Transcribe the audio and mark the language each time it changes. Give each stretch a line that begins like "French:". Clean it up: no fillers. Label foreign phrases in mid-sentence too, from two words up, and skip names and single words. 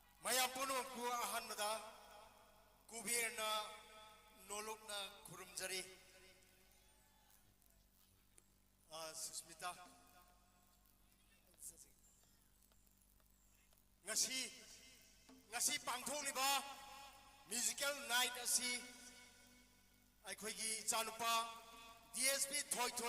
Manipuri: Mayam puno ku ahan mada KUBER na nolok na kurumjari SUSHMITA ngasi pangthokliba
English: musical night
Manipuri: asi aikoigi chanupa Dsp Thoithoi